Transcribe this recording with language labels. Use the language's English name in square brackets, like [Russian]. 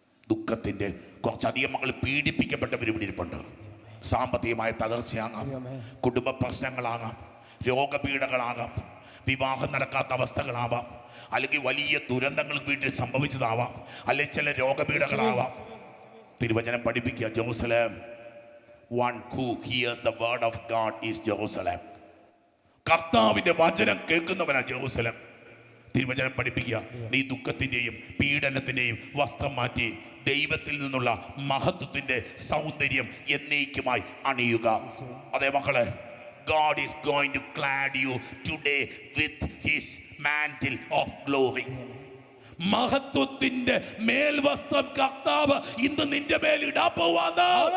[Malayalam] ദുഃഖത്തിൻ്റെ കുറച്ചധികം മക്കൾ പീഡിപ്പിക്കപ്പെട്ടവർ ഇവിടെ ഇരിപ്പുണ്ട്. സാമ്പത്തികമായ തകർച്ചയാകാം, കുടുംബ പ്രശ്നങ്ങളാകാം, രോഗപീഠകളാകാം, വിവാഹം നടക്കാത്ത അവസ്ഥകളാവാം, അല്ലെങ്കിൽ വലിയ ദുരന്തങ്ങൾ വീട്ടിൽ സംഭവിച്ചതാവാം, അല്ലെങ്കിൽ ചില രോഗപീഠകളാവാം. തിരുവചനം പഠിപ്പിക്കുക, [English] Jerusalem, one who hears the word of God is Jerusalem. [Malayalam] കർത്താവിന്റെ വചനം കേൾക്കുന്നവനാ ജെറൂസലേം. തിരുവചനം പഠിപ്പിക്കുക, നീ ദുഃഖത്തിൻ്റെയും പീഡനത്തിൻ്റെയും വസ്ത്രം മാറ്റി ദൈവത്തിൽ നിന്നുള്ള മഹത്വത്തിന്റെ സൗന്ദര്യം എന്നേക്കുമായി അണിയുക. അതേ മക്കളെ, [English] God is going to clad you today with his mantle of glory. [Malayalam] മഹത്വത്തിന്റെ മേൽവസ്ത്രം കർത്താവ് ഇന്ന് നിന്റെ മേൽ ഇടാൻ പോവാണ്.